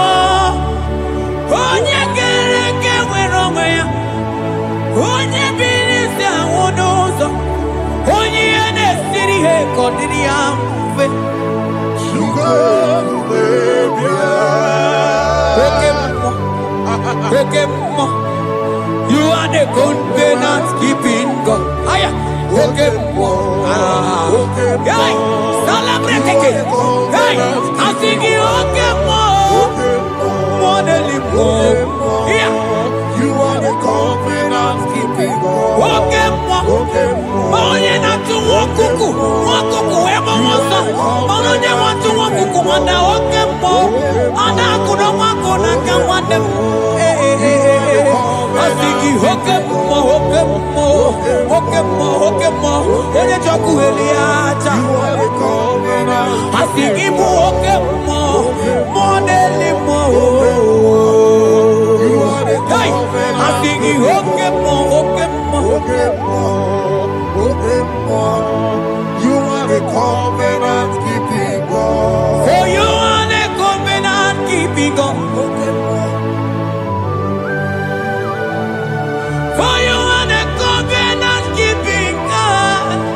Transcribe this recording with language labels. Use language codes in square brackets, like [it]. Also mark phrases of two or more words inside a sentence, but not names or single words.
[ig] Onye kereke nwere onwe ya. Onye biri si anwụ n'ụzọ. Onye ihe na-esiri ihe ka ọ dịrị ya mfe. Oke mmụọ. [en] You are the covenant keeping God. [ig] Aya. Oke mmụọ. [en] Hey, celebrate again. Hey, I sing you [ig] oke mmụọ. [en] Yeah. You are the covenant keeping God. [ig] Oke mmụọ. Onye na-atụ nwakuku. Nwakuku ebe ọsọ. Onye na-atụ nwakuku mana oke mmụọ. Ọ na-akụrụ nwakụ n'aka nwanne m. Asị gị oke mmụọ, oke mmụọ, oke mmụọ, oke mmụọ. Onye chọkụ eli aja. Asị gị bụ oke mmụọ. Mmụọ na-eli mmụọ. Hey, asị gị oke mmụọ, oke mmụọ. [en] You are the covenant keeping God. For you are the covenant keeping God. For you are the covenant keeping God.